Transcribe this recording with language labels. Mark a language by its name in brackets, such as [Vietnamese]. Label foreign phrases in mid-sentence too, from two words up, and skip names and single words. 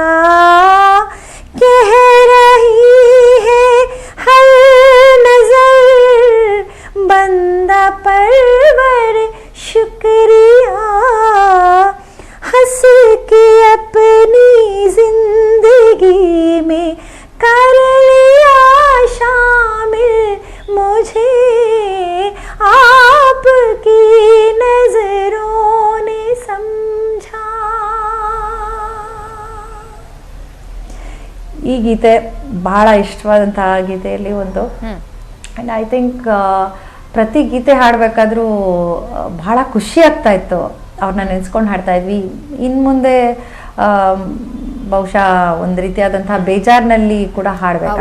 [Hindi] कह रही है हर नजर बंदा परवर शुक्रिया, हंस के अपनी जिंदगी में कर लिया शामिल मुझे, आपकी नजरों ने समझा. [Kannada] ಈ ಗೀತೆ ಬಹಳ ಇಷ್ಟವಾದಂತಹ ಗೀತೆಯಲ್ಲಿ ಒಂದು. [English] and I think [Kannada] ಪ್ರತಿ ಗೀತೆ ಹಾಡಬೇಕಾದ್ರೂ ಬಹಳ ಖುಷಿ ಆಗ್ತಾ ಇತ್ತು. ಅವ್ರನ್ನ ನೆನೆಸ್ಕೊಂಡು ಹಾಡ್ತಾ ಇದ್ವಿ. ಇನ್ನು ಮುಂದೆ ಬಹುಶಃ ಒಂದು ರೀತಿಯಾದಂತಹ ಬೇಜಾರಿನಲ್ಲಿ ಕೂಡ ಹಾಡಬೇಕು.